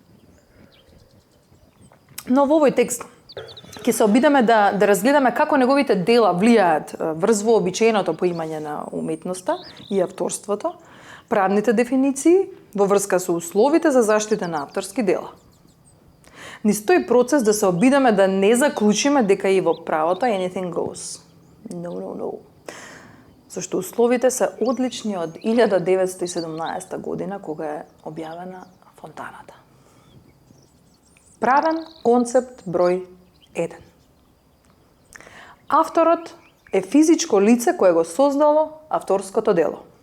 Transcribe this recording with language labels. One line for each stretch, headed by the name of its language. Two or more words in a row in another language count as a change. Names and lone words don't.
Macedonian: Но во овој текст ќе се обидеме да разгледаме како неговите дела влијаат врз вообичаеното поимање на уметноста и авторството, правните дефиниции во врска со условите за заштита на авторски дела. Низ тој процес да се обидеме да не заклучиме дека и во правото
English: anything goes. No.
Macedonian: Зашто условите се одлични од 1917 година кога е објавена Фонтаната. Правен концепт број 1. Авторот е физичко лице кое го создало авторското дело.